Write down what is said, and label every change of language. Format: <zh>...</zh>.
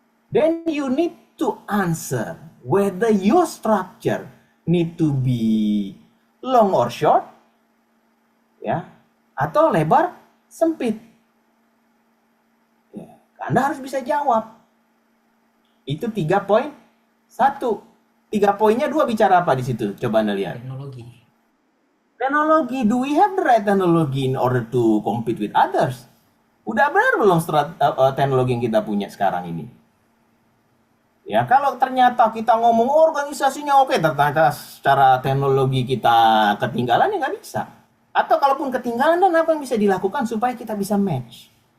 <en>Then you need to answer whether your structure need to be long or short ya,</en> <id>atau lebar sempit ya. Anda harus bisa jawab. Itu 3.1. 3 poinnya 2 bicara apa di situ? Coba Anda lihat. Teknologi.</id> <en>Do we have the right technology in order to compete with others?</en> <id>Udah benar belum teknologi yang kita punya sekarang ini? Ya, kalau ternyata kita ngomong organisasinya oke, ternyata secara teknologi kita ketinggalan, ya nggak bisa. Atau kalaupun ketinggalan, dan apa yang bisa dilakukan supaya kita bisa match?</id>